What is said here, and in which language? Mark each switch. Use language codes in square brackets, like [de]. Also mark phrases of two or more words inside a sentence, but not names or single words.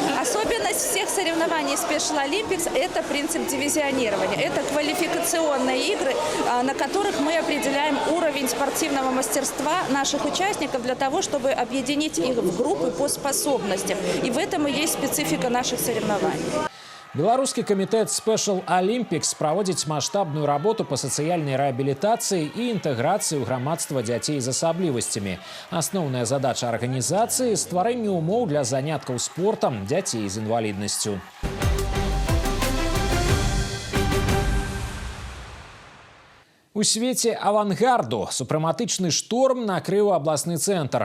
[ru] Особенность всех соревнований Special Olympics – это принцип дивизионирования. Это квалификационные игры, на которых мы определяем уровень спортивного мастерства наших участников для того, чтобы объединить их в группы по способностям. И в этом и есть специфика наших соревнований. [be] Беларускі камітэт Special Olympics праводзіць маштабную работу по сацыяльнай рэабілітацыі і інтэграцыі ў грамадства дзяцей з асаблівасцямі. Асноўная задача арганізацыі – стварэнне умоў для заняткаў спортам дзяцей з інваліднасцю. У свеце авангарду супрэматычны шторм накрыў абласны цэнтр.